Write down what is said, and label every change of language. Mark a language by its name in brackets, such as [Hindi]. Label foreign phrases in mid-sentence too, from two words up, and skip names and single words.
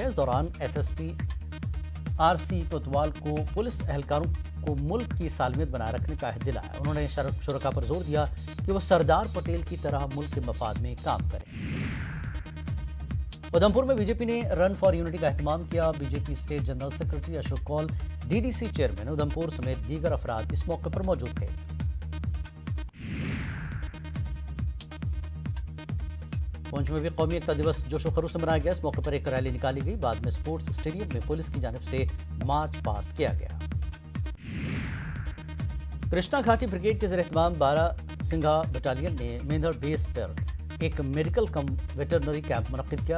[Urdu] اس دوران ایس ایس پی آر سی کوتوال کو پولیس اہلکاروں کو ملک کی سالمیت بنائے رکھنے کا عہد دلایا. انہوں نے شرکاء پر زور دیا کہ وہ سردار پٹیل کی طرح ملک کے مفاد میں کام کریں. ادھمپور میں بی جے پی نے رن فار یونٹی کا اہتمام کیا. بی جے پی [English] state general secretary [Urdu] اشوک کول، [English] DDC chairman [Urdu] ادھمپور سمیت دیگر افراد اس موقع پر موجود تھے. پونچھ میں بھی قومی ایکتا دیوس جوش و خروش سے منایا گیا. اس موقع پر ایک ریلی نکالی گئی. بعد میں [English] sports stadium [Urdu] میں پولیس کی جانب سے [English] march past [Urdu] کیا گیا. کرشنا گھاٹی بریگیڈ کے زیر اہتمام 12 سنگھا بٹالین نے میندھر بیس پر ایک [English] medical cum veterinary camp [Urdu] منعقد کیا.